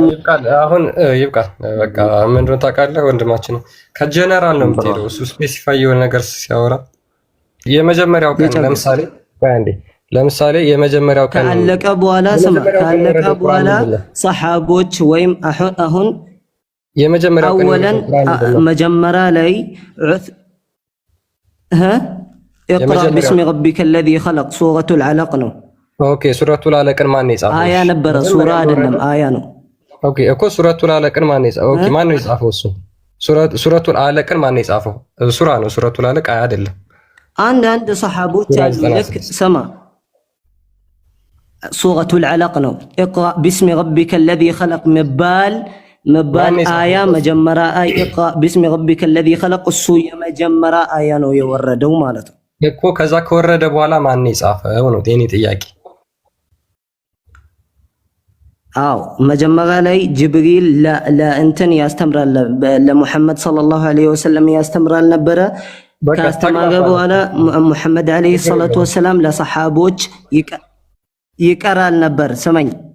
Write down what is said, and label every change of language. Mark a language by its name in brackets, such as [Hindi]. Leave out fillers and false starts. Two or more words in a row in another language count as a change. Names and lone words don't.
[Amharic] አሁን ይብቃል። በቃ ምንድነው ታውቃለህ ወንድማችን ከጀነራል ነው የምትሄደው። እሱ ስፔሲፋይ የሆነ ነገር ሲያወራ የመጀመሪያው ቀን ለምሳሌ የመጀመሪያው ቀን ካለቀ በኋላ ካለቀ በኋላ ሰሃቦች ወይም አሁን የመጀመሪያው ቀን አወለን መጀመሪያ ላይ [Arabic] اقرأ باسم ربك الذي خلق [Amharic] سورة العلق ነው። ኦኬ ሱረቱል አለቅን ማን የጻፈው? አያ ነበረ ሱራ አይደለም አያ ነው። ኦኬ እኮ ሱረቱል አለቅን ማን የጻፈው? ኦኬ ማን ነው የጻፈው? እሱ ሱረቱል አለቅን ማን የጻፈው? ሱራ ነው። ሱረቱል አለቅ አያ አይደለም። አንድ ሰሃቦች አሉ ልክ ስማ ሱረቱል አለቅ ነው። [Arabic] اقرأ باسم ربك الذي خلق [Amharic] መባል አያ መጀመሪያ አይ [Arabic] اقرأ باسم ربك الذي خلق [Amharic] እሱ የመጀመሪያ አያ ነው የወረደው ማለት ነው እኮ። ከዛ ከወረደ በኋላ ማን የጻፈው ነው የኔ ጥያቄ። አው መጀመሪያ ላይ ጅብሪል ለእንትን ያስተምራል ለሙሐመድ [Arabic] صلى الله عليه وسلم [Amharic] ያስተምራል ነበረ። ካስተማረ በኋላ ሙሐመድ [Arabic] عليه الصلاة والسلام [Amharic] ለሰሃቦች ይቀራል ነበር። ስመኝ